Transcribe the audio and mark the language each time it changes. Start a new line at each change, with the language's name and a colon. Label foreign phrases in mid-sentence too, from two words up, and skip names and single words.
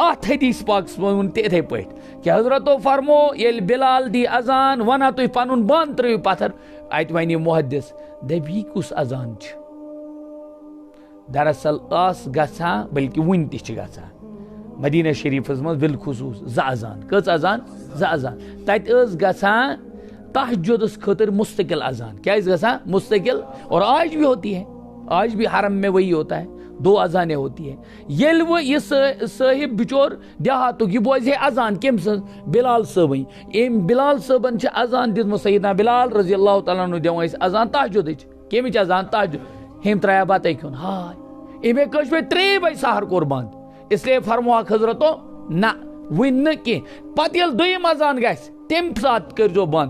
Kashmiri: اتھ حدیث پاکس منٛز ووٚن تہِ اِتھے پٲٹھۍ کہِ حضرتو فرمو ییٚلہِ بلال دی اذان، ونان تُہۍ پنُن بانہٕ ترٲیِو پتھر، اتہِ ونہِ محدث دپہِ یہِ کُس اذان چھُ؟ دراصل ٲس گژھان، بلکہِ وُنہِ تہِ چھِ گژھان مدینہ شریفس منٛز بالخصوٗص 2 اذان. کٔژ اذان؟ 2 اذان. تتہِ ٲس گژھان تہجدس خٲطرٕ مستقل اذان، کیا گژھان مستقل،
Urdu: اور آج بھی ہوتی ہے، آج بھی حرم میں وہی ہوتا ہے، 2 اذانیں ہوتی ہیں.
Kashmiri: ییٚلہِ وۄنۍ یہِ صٲحب بچور دیہاتُک یہِ بوزِ ہے اذان کٔمۍ سٕنٛز؟ بلال صٲبٕنۍ. أمۍ بلال صٲبن چھِ اذان دِژمٕژ، سیدنا بلال رضی اللہ تعالیٰ عنہ دِوان ٲسۍ اذان تہجدٕچ. کمِچ اذان؟ تہجد. ہیٚمۍ ترٛایاو بتے کھیوٚن، ہاے أمۍ کٲشِر پٲٹھۍ 3 بجہِ سحر کوٚر بنٛد، اسلیے فرموہکھ حضرتو نہ وٕنہِ نہٕ کینٛہہ، پتہٕ ییٚلہِ دوٚیِم اذان گژھِ تمہِ ساتہٕ کٔرۍزیو بنٛد.